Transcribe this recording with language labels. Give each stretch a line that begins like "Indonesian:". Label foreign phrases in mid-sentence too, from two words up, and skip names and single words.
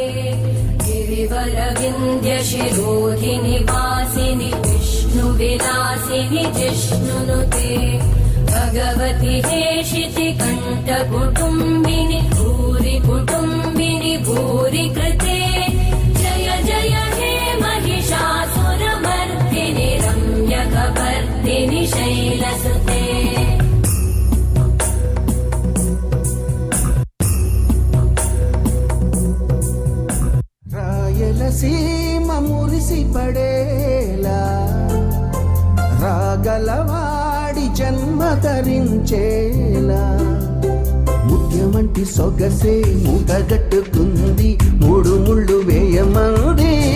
Sanskrit: गिरिवरविन्द्य शिरोधिनि वासिनि विष्णुविलासिनि जिष्णुनुते भगवति हेशिति कण्ठकुटुम्बिनि भूरि कुटुम्बिनि भूरि कृते जय जय हे महिषासुरमर्दिनि रम्यकपर्दिनि शैलसुते
Telugu: సీమ మురిసి పడేలా రాగలవాడి జన్మ ధరించేలా ముత్యమంటి సొగసే మూటగట్టుకుంది మూడు ముళ్ళు వేయమంది